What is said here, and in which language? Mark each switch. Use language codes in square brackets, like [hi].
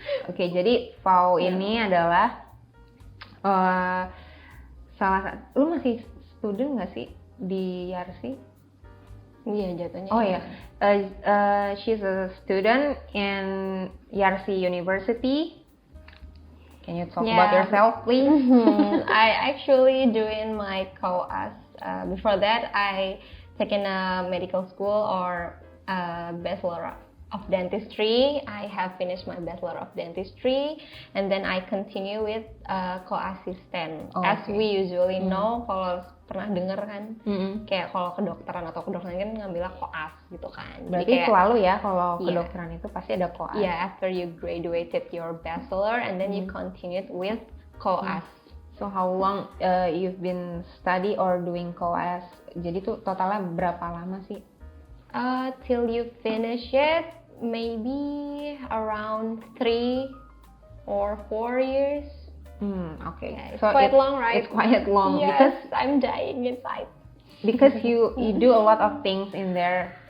[id] Oke, jadi Fau ini adalah salah satu, lu masih student nggak sih di Yarsi? Iya jatuhnya. [en] Oh ya, she's a student in Yarsi University. Can you talk about yourself, please? I actually doing my co-as. Before that, I taken a medical school or a bachelor of dentistry. I have finished my bachelor of dentistry, and then I continue with co-assistant. As we usually know, [id] kalau pernah denger kan, kayak kalau kedokteran atau kedokteran kan ngambilnya koas gitu kan. Berarti kayak, selalu ya kalau kedokteran itu pasti ada koas. [en] Yeah, after you graduated your bachelor and then you continued with koas. So how long you've been study or doing koas? [id] Jadi tuh totalnya berapa lama sih? [en] Till you finish it, maybe around 3 or 4 years. Okay. Yeah, it's so quite long, right? It's quite long. Yes, because I'm dying inside. Because you do a lot of things in there.